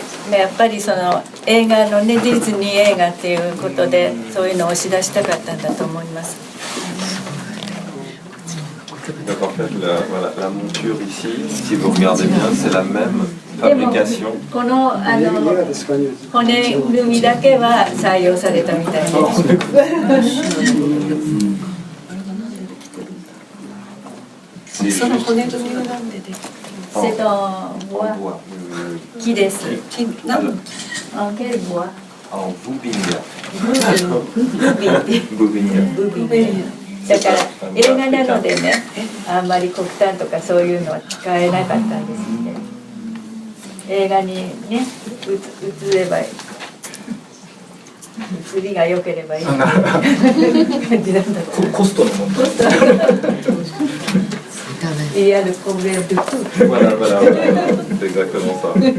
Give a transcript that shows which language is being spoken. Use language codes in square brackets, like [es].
[ja] やっぱりその映画のね、ディズニー映画っていうことでそういうのを押し出したかったんだと思います。 [fr] Donc en fait, la monture ici, si vous regardez bien, c'est la même fabrication. [ja] この骨組みだけは採用されたみたいです。その骨組みは何でできる？ [fr] C'est en bois. Qui est-ce? En quel bois? En boubinga. Boubinga. [ja] だから映画なのでね、あんまり黒炭とかそういうのは使えなかったんですね。映画にね、映ればいい。映りが良ければいい。感じなんだと。コストの問題。 [fr] Il y a le problème de tout. Voilà, c'est exactement ça.